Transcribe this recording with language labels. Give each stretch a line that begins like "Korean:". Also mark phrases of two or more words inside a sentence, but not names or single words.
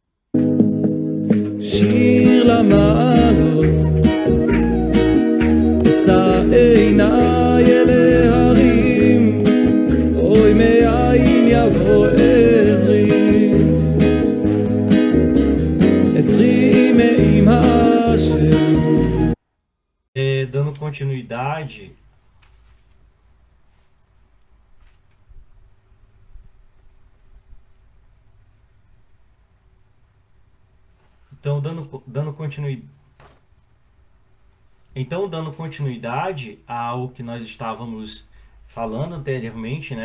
Hebrew: שיר למעלות, אשא עיניי אל ההרים, אוי מאין יבוא עזרי, עזרי מעם השם.
Portuguese: Dando continuidade, dando continuidade ao que nós estávamos falando anteriormente, né?